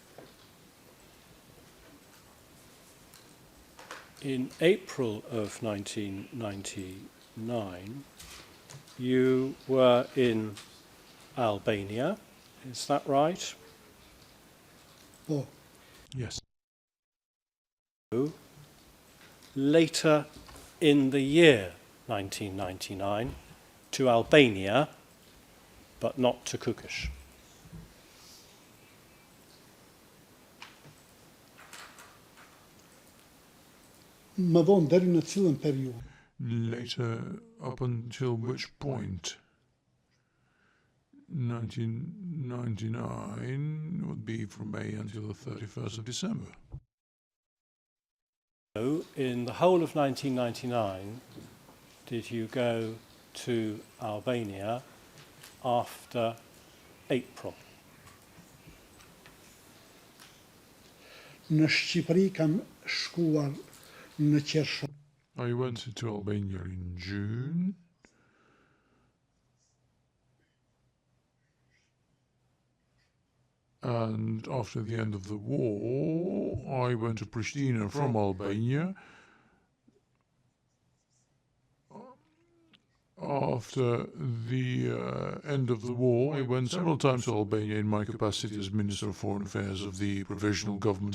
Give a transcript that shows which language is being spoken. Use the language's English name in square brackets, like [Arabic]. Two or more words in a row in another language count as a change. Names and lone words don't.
[English] In April of 1999, you were in Albania, is that right? po Yes. Later in the year 1999 to Albania, but not to Kukish. [Albanian] më vonë deri në cilën periudhë [English] Later, up until which point? 1999 would be from May until the 31st of December. So, in the whole of 1999, did you go to Albania after April? [Albanian] në Shqipëri kam shkuar në qershor [English] I went to Albania in June. And after the end of the war, I went to Pristina from Albania. After the end of the war, I went several times to Albania in my capacity as Minister of Foreign Affairs of the Provisional Government.